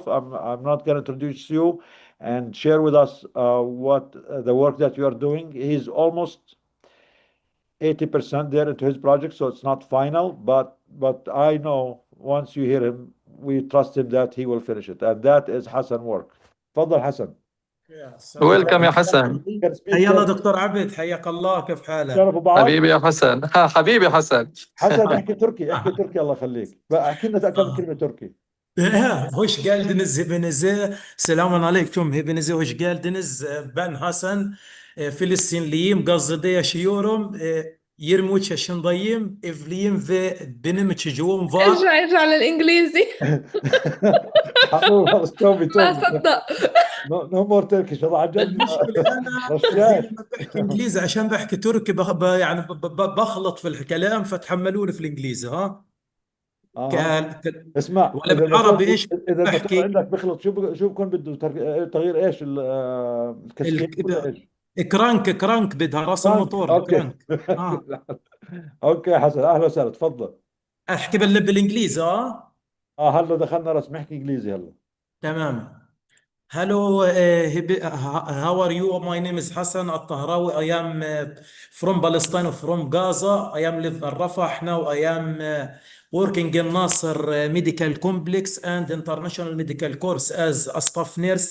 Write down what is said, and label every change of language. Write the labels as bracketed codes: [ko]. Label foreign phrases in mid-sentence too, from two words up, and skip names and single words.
[en] I'm not going to introduce you, and share with us what the work that you are doing. He's almost 80% there into his project, so it's not final, but I know once you hear him, we trust him that he will finish it, and that is Hasan work. [ar] تفضل حسن. Welcome يا حسن. حيا الله دكتور عبد، حياك الله، كيف حالك؟ شرفوا بعض. حبيبي يا حسن. حبيبي حسن. حسن احكي تركي، احكي تركي الله يخليك. بقى احكي لنا كم كلمة تركي. [tr] Hoş geldiniz hepinize. Selamun aleyküm hepinize, hoş geldiniz. Ben Hasan, Filistinliyim, Gazze'de yaşıyorum. 23 yaşındayım, evliyim ve benim çocuğum var. [ar] ارجع للإنجليزي. خلص تومي ما صدق. [en] No more Turkish. [ar] والله عن جد المشكلة أنا رشاش. لما بحكي إنجليزي عشان بحكي تركي يعني بخلط في الكلام، فتحملوني في الإنجليزي ها. اسمع، ولا بالعربي ايش اذا الموتور بحكي؟ عندك بخلط، شو بكون بده تغيير ايش الكسكين ولا ايش؟ كرانك بدها راس الموتور اوكي كرانك. اوكي يا حسن، اهلا وسهلا، تفضل. احكي بالانجليزي هلا دخلنا رسم، احكي انجليزي هلا. تمام. [en] Hello, how are you? My name is Hasan Tahrawi. I am from Palestine, from Gaza. I am live in Rafah now. I am working in Nasser Medical Complex and International Medical Course as a staff nurse.